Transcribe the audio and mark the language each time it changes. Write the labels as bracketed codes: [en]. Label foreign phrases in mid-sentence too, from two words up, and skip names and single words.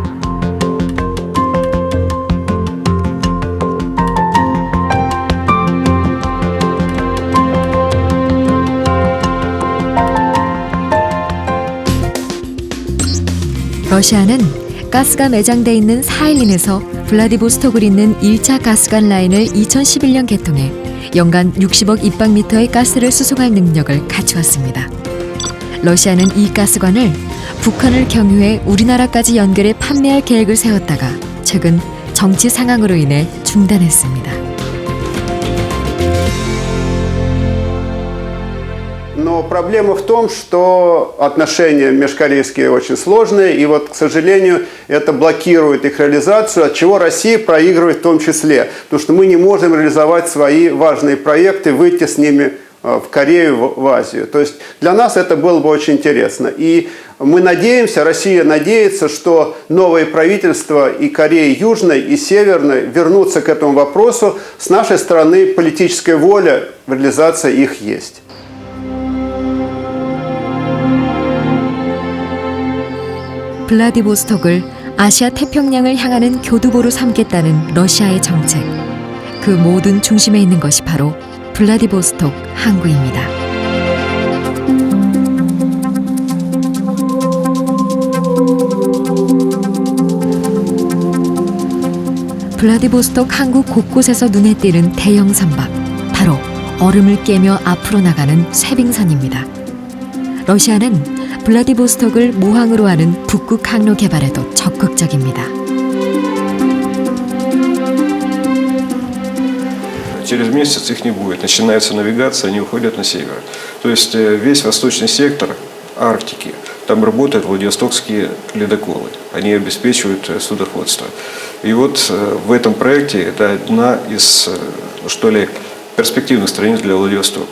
[ko] 러시아는 가스가 매장돼 있는 사일린에서 블라디보스톡을 잇는 1차 가스관 라인을 2011년 개통해 연간 60억 입방미터의 가스를 수송할 능력을 갖추었습니다. 러시아는 이 가스관을 북한을 경유해 우리나라까지 연결해 판매할 계획을 세웠다가 최근 정치 상황으로 인해 중단했습니다. [ru] Но проблема в том, что отношения межкорейские очень сложные, и вот, к сожалению, это блокирует их реализацию, от чего Россия проигрывает в том числе, потому что мы не можем реализовать свои важные проекты, выйти с ними в Корею, в Азию. То есть для нас это было бы очень интересно. И мы надеемся, Россия надеется, что новые правительства и Кореи Южной, и Северной вернутся к этому вопросу. С нашей стороны политическая воля в реализации их есть. [ko] 블라디보스톡을 아시아 태평양을 향하는 교두보로 삼겠다는 러시아의 정책. 그 모든 중심에 있는 것이 바로 블라디보스톡 항구입니다. 블라디보스톡 항구 곳곳에서 눈에 띄는 대형 선박, 바로 얼음을 깨며 앞으로 나가는 쇠빙선입니다. 러시아는 블라디보스톡을 모항으로 하는 북극 항로 개발에도 적극적입니다. [ru] Через месяц их не будет. Начинается навигация, они уходят на север. То есть весь восточный сектор Арктики, там работают владивостокские ледоколы. Они обеспечивают судоходство. И вот в этом проекте это одна из, что ли, перспективных страниц для Владивостока.